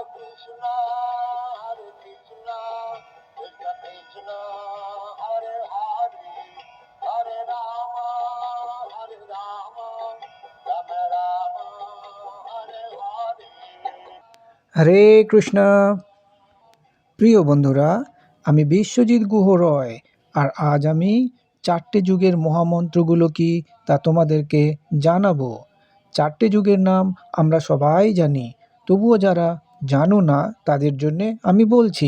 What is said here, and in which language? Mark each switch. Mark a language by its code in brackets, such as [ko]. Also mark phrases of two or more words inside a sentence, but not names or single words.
[sa] Krishna, Hare Krishna, Krishna Krishna, Hare Hare, Hare Rama, Rama Rama, Hare Hare. [bn] হরে কৃষ্ণ। প্রিয় বন্ধুরা, আমি বিশ্বজিৎ গুহ রয়, আর আজ আমি 4টে যুগের মহামন্ত্রগুলো কি তা তোমাদেরকে জানাবো। 4টে যুগের নাম আমরা সবাই জানি, তবুও যারা জানো না তাদের জন্যে আমি বলছি।